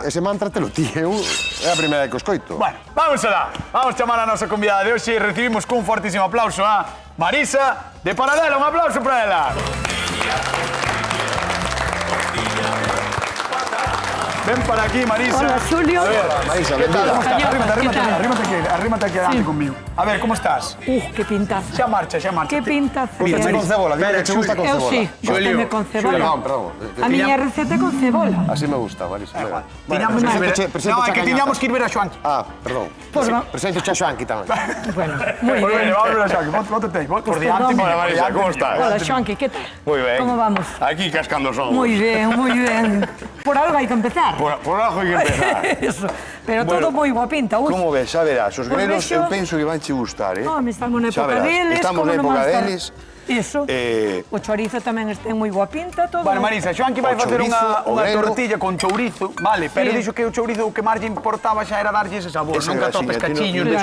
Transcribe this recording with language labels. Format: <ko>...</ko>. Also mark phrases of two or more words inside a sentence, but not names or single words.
<gl>ese mantra te lo ti, é a primeira que os coito. Bueno, vamos alá. Vamos chamar a nosa convidada de hoxe e recibimos cun fortísimo aplauso a Marisa de Paradela. Un aplauso para ela. Ven para aquí, Marisa. Hola, Xulio. Hola, Marisa,</gl> <es>¿Qué tal? ¿Cómo estás? Arrímate aquí adelante Sí. conmigo. A ver, ¿cómo estás? Qué pintaza.</es> <gl>Xa marcha.</gl> <es>Qué pintaza. Mira,</es> <gl>Con cebola, dime que te gusta con Eu cebola. sí, gostame con cebola.</gl> <es>Perdón.</es> <gl>A miña receta é con cebola.</gl> <es>Así me gusta, Marisa. Mira.</es> <gl>Tiñamos que ir ver...</gl> <es>presento</es> <gl>No, é que Chacañata. tiñamos que ir ver a Xoanqui.</gl> <es>Ah, perdón. Pues va.</es> <gl>Presento a Xoanqui tamén. Bueno, moi</gl> <es>Pues bien. vamos a ver</es> <gl>a Xoanqui. Póntete aí. Por diante.</gl> <es>perdón. Hola, Marisa, ¿cómo estás? Hola, Xoanqui, ¿qué tal? Muy bien. ¿Cómo vamos?</es> <gl>Aquí cascando somos.</gl> <es>Muy bien, muy bien.</es> <gl>Por algo hai que empezar.</gl> <es>Por abajo hay que empezar. Eso.</es> <gl>Pero todo moi boa pinta. Ui. Como ves? Xa verás, os</gl> <es>Pues</es> <gl>grelos vexo- eu penso que van che gustar, eh? Home, estamos na Xa época verás, deles. Estamos como na non época</gl> <es>van a estar?</es> <gl>deles. Iso. O chorizo tamén ten moi boa pinta, todo. Bueno, Marisa, Xoanqui vai O facer chourizo, o unha grelo. tortilla con chourizo, vale, pero</gl> <es>Sí.</es> <gl>dixo que o chourizo o que máis lle importaba xa era darlle ese sabor, non que atopes cachiños de</gl>